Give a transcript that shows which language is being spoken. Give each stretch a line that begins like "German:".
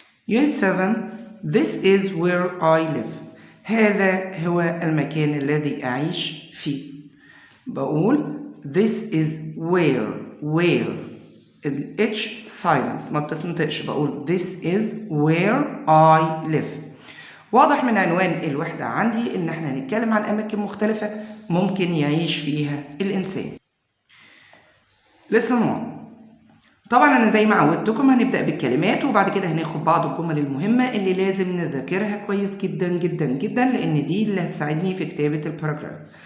English: Unit 7. This is where I live.
Arabic: هذا هو المكان الذي أعيش فيه.
English: بقول this is where ال H silent
Arabic: ما بتتنطقش.
English: بقول this is where I live.
Arabic: واضح من عنوان الوحدة عندي إن احنا هنتكلم عن أماكن مختلفة ممكن يعيش فيها الإنسان.
English: Lesson 1.
Arabic: طبعا انا زي ما عودتكم هنبدأ بالكلمات وبعد كده هناخد بعض الجمل المهمة اللي لازم نذاكرها كويس جدا جدا جدا، لان دي اللي هتساعدني في كتابة الباراجراف.